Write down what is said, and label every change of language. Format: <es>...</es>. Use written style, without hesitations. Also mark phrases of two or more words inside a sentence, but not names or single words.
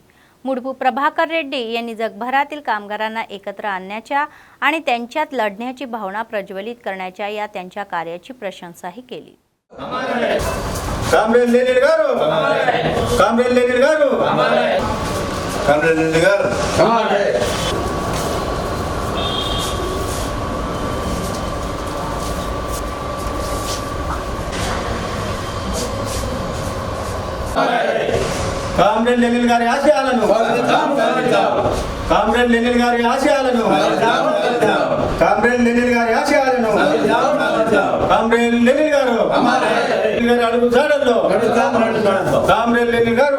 <mr>मुडपू प्रभाकर रेड्डी यांनी जगभरातील कामगारांना एकत्र आणण्याच्या आणि त्यांच्यात लढण्याची भावना प्रज्वलित करण्याच्या या त्यांच्या कार्याची प्रशंसाही केली.</mr> <te>కామ్రేడ్ లెనిన్ గారు, కామ్రేడ్ లెనిన్ గారు, కామ్రేడ్ లెనిన్ గారు, కామ్రేడ్ లెనిన్ గారి ఆశయాలను కామ్రేడ్ లెనిన్ గారి ఆశయాలను కామ్రేడ్ లెనిన్ గారి ఆశయాలను కామ్రేడ్ లెనిన్ గారు అడుగు జాడల్లో కామ్రేడ్ లెనిన్ గారు</te>